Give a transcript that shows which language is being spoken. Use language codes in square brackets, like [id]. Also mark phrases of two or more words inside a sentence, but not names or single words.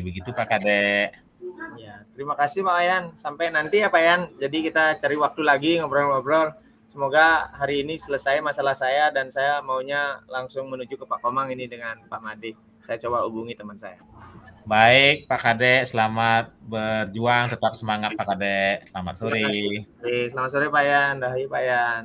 [id] Begitu Pak Kade. Ya, terima kasih Pak Ayan. Sampai nanti ya Pak Ayan. Jadi kita cari waktu lagi ngobrol-ngobrol. Semoga hari ini selesai masalah saya dan saya maunya langsung menuju ke Pak Komang ini dengan Pak Made. Saya coba hubungi teman saya. Baik Pak Kade, selamat berjuang, tetap semangat Pak Kade. Selamat sore. Selamat sore Pak Yan, rahayu Pak Yan.